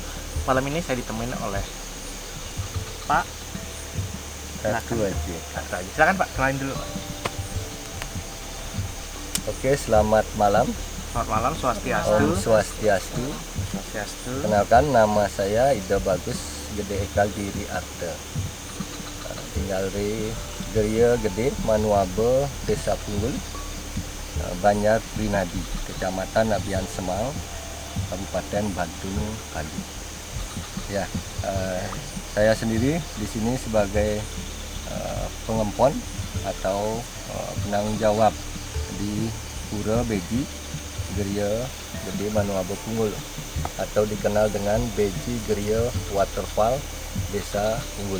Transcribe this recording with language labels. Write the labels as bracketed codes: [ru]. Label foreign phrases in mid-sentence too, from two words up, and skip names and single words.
[id] Malam ini saya ditemuin oleh Pak Satu aja. silakan Pak, kenalin dulu. Oke, selamat malam. Selamat malam, Om Swastiastu. Swastiastu. Swastiastu. Kenalkan, nama saya Ida Bagus Gede Ekal Diri Arte. Tinggal di Geria Gede, Manuabe, Desa Punggul, Banjar Rinadi, Kecamatan Abian Semang, Kabupaten Bandung Kali. Ya, saya sendiri di sini sebagai pengempon atau penanggung jawab di Pura Beji Geria Gede Manuabe Punggul, atau dikenal dengan Beji Geria Waterfall Desa Punggul.